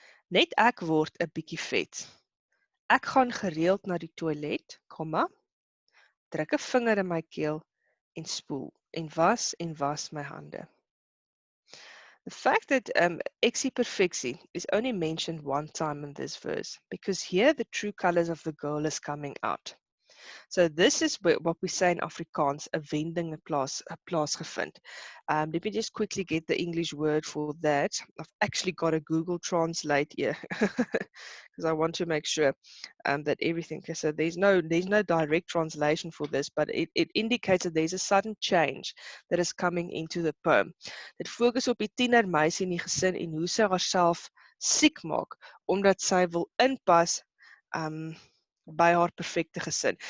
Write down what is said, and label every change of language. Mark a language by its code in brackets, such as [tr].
[af] Net ek word 'n bietjie vet. Ek gaan gereeld na die toilet, druk 'n vinger in my keel en spoel en was my hande. [en] The fact that Eksieperfeksie is only mentioned one time in this verse, because here the true colors of the girl is coming out. So this is what we say in Afrikaans, [af] 'n wending plaasgevind. [en] Let me just quickly get the English word for that. I've actually got a Google Translate here because I want to make sure that everything. Okay, so there's no direct translation for this, but it indicates that there's a sudden change that is coming into the poem. [af] Dit fokus op die tienermeisie in die gesin en hoe sy haarself siek maak omdat sy wil inpas by haar perfecte gesin.